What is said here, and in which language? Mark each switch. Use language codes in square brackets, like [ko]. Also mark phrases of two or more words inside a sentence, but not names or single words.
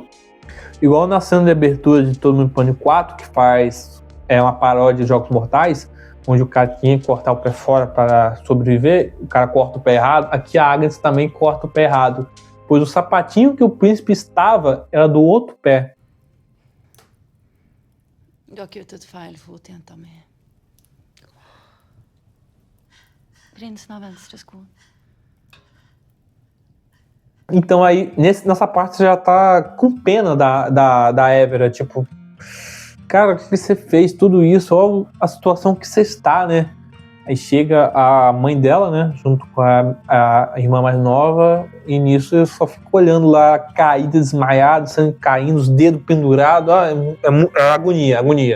[pt] Igual na cena de abertura de Todo Mundo em Pânico 4, que faz uma paródia de Jogos Mortais, onde o cara tinha que cortar o pé fora para sobreviver, o cara corta o pé errado. Aqui a Agnes também corta o pé errado, pois o sapatinho que o príncipe estava era do outro pé. [no] Du har kuttet feil fot, jenta mi. Prinsen har venstre sko. [pt] Então aí, nessa parte você já tá com pena da Évora, tipo, cara, o que você fez? Tudo isso, olha a situação que você está, né? Aí chega a mãe dela, né, junto com a irmã mais nova, e nisso eu só fico olhando lá, caída, desmaiado, sangue caindo, os dedos pendurados, é agonia.